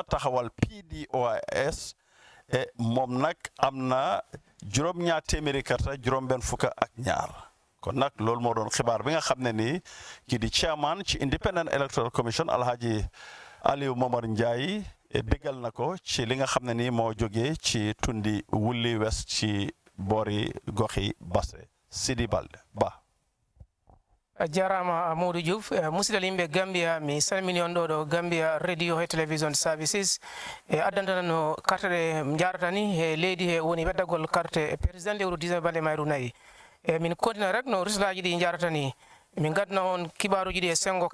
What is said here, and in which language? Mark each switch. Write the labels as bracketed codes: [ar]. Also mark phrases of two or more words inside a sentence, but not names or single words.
[wo] taxawal PDOIS moom nag am na juróom-ñaar téeméeri karta juróom-benn fukk ak ñaar kon nag loolu moo doon xibaar bi nga xam ne nii ki di chairman ci Independent Electoral Commission Alhaji Aliou Momar Ndiaye déggal na ko ci li nga xam ne nii moo jógee ci tundi Wuli West ci boori goxi Basse Sidi Balde Ba [ff] jarama Modou Diouf musidal yimɓe Gambia mi salmini on ɗo Gambia Radio et Television Services addantana no carte ɗe jarata ni e leydi he woni weddagol carte président lewru 19 balɗe mayru nayyi min kontina rek no rislaji ɗi jarata ni min gadna on kibaruji ɗi e sengo